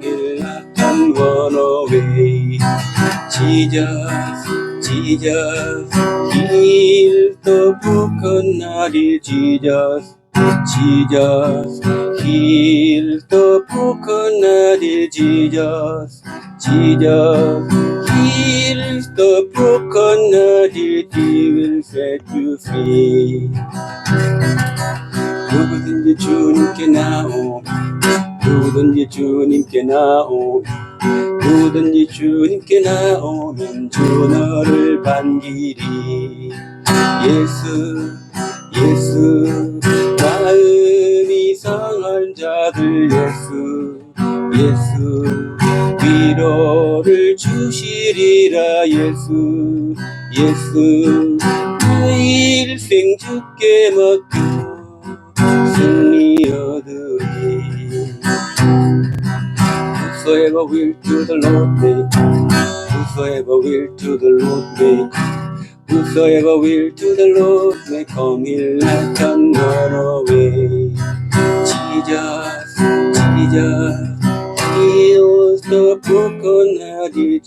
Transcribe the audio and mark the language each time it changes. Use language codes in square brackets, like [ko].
[en] He'll not turn one away. Jesus, Jesus, heal the broken-hearted. Jesus, Jesus, heal the broken-hearted. Jesus, Jesus, heal the broken-hearted. He will set you free. [ko] 누구든지 주님께 나오면, 누구든지 주님께 나오면, 누구든지 주님께 나오면 주 너를 반기리. 예수, 예수, 마음이 상한 자들 예수, 예수, 위로를 주시리라. 예수, 예수, 내 일생 주께 맡겨 승리 얻으리. [en] Whosoever will to the Lord may come. Whosoever will to the Lord may come. Whosoever will to the Lord may come. He'll not turn away. Jesus, Jesus, heals the broken-hearted.